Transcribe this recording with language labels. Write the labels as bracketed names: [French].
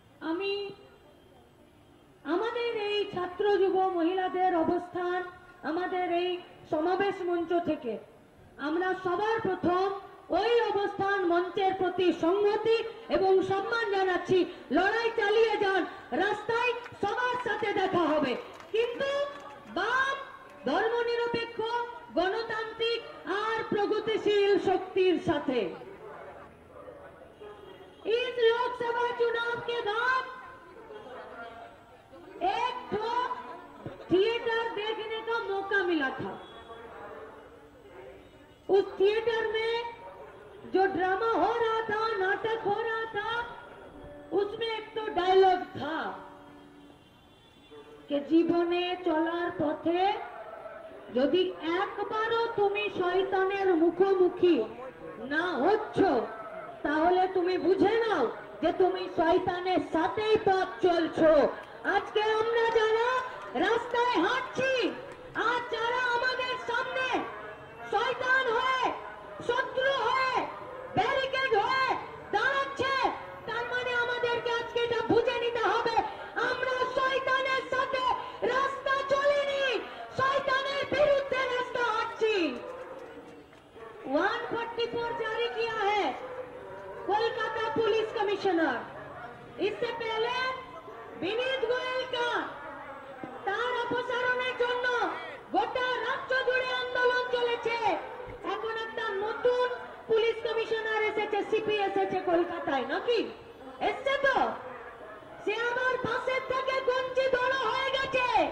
[Bangla] আমি আমাদের এই ছাত্র যুব মহিলাদের অবস্থান, আমাদের এই সমাবেশ মঞ্চ থেকে আমরা সবার প্রথম ওই অবস্থান মঞ্চের প্রতি সংহতি এবং সম্মান জানাচ্ছি। লড়াই চালিয়ে যান, রাস্তায় সবার সাথে দেখা হবে, কিন্তু বাম, ধর্মনিরপেক্ষ, গণতান্ত্রিক আর প্রগতিশীল শক্তির साथे। [Hindi] इस लोकसभा चुनाव के बाद एक तो थिएटर देखने का मौका मिला था। उस थिएटर में जो ड्रामा हो रहा था, नाटक हो रहा था, उसमें एक तो डायलॉग था कि [Bangla] जीवने चलार पथे যদি একবারও তুমি শয়তানের মুখোমুখি না হচ্ছ, তাহলে তুমি বুঝে নাও যে তুমি শয়তানের সাথেই পথ চলছো। আজকে আমরা যারা রাস্তায় হাঁটছি, আজ যারা আমাদের সামনে শয়তান হয়ে, শত্রু হয়ে, ব্যারিকেড হয়ে দাঁড়াচ্ছে, তার মানে আমাদেরকে আজকে এটা বুঝে নিতে হবে আমরা শয়তানের সাথে রাস্তা চলিনি, শয়তানের বিরুদ্ধে রাস্তা হাঁটছি। [Hindi] 144 जारी किया है कोलकाता पुलिस कमिश्नर। इससे पहले विनीत गोयल का [Bangla] তার অপসারণের জন্য গোটা রাজ্য জুড়ে আন্দোলন চলেছে। এখন একটা নতুন পুলিশ কমিশনার এসেছে, সিপি এসেছে কলকাতায়, নাকি এসছে? তো সে আমার পাশের থেকে গঞ্জি বড় হয়ে গেছে।